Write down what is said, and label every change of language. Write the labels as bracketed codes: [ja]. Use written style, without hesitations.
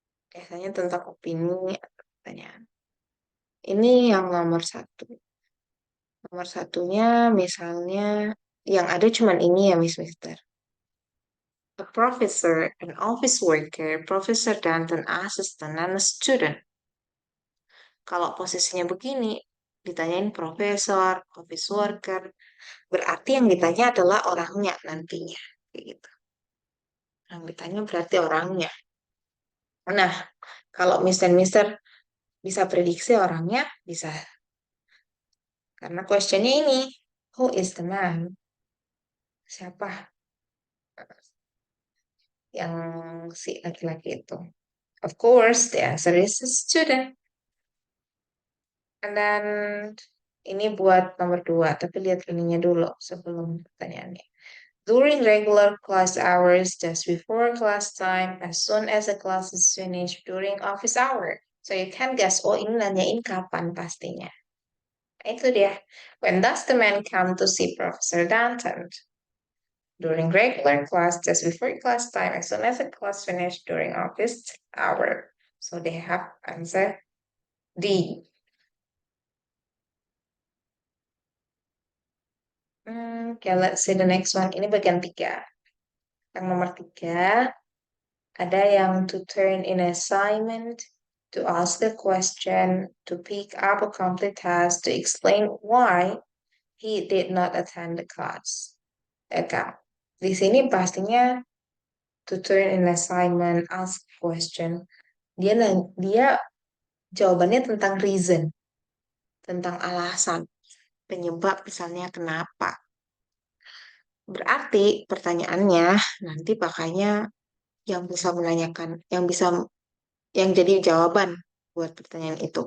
[id] Biasanya tentang opini atau pertanyaan. Ini yang nomor satu. Nomor satunya misalnya yang ada cuman ini ya Mister. [en] A professor, an office worker, Professor Danton assistant, and a student. [id] Kalau posisinya begini, ditanyain profesor, office worker, berarti yang ditanya adalah orangnya nantinya. Kayak gitu. Yang ditanya berarti orangnya. Nah, kalau Mister bisa prediksi orangnya, bisa. Karena questionnya ini, [en] who is the man? [id] Siapa yang si laki-laki itu? [en] Of course, the answer is a student. And then [id] ini buat nomor 2, tapi lihat ininya dulu sebelum pertanyaannya. [en] During regular class hours, just before class time, as soon as the class is finished, during office hour. So you can guess, [id] oh ini nanyain kapan pastinya. Itu dia. [en] When does the man come to see Professor Danton? During regular class, just before class time, as soon as the class finished, during office hour. So they have answer D. Okay, let's see the next one. [id] Ini bagian 3. Yang nomor 3, ada yang [en] to turn in assignment, to ask a question, to pick up a complete task, to explain why he did not attend the class. [id] Oke, di sini pastinya [en] to turn in assignment, ask question. [id] Dia jawabannya tentang reason, tentang alasan, penyebab misalnya kenapa. Berarti pertanyaannya nanti pakainya yang bisa menanyakan, yang jadi jawaban buat pertanyaan itu.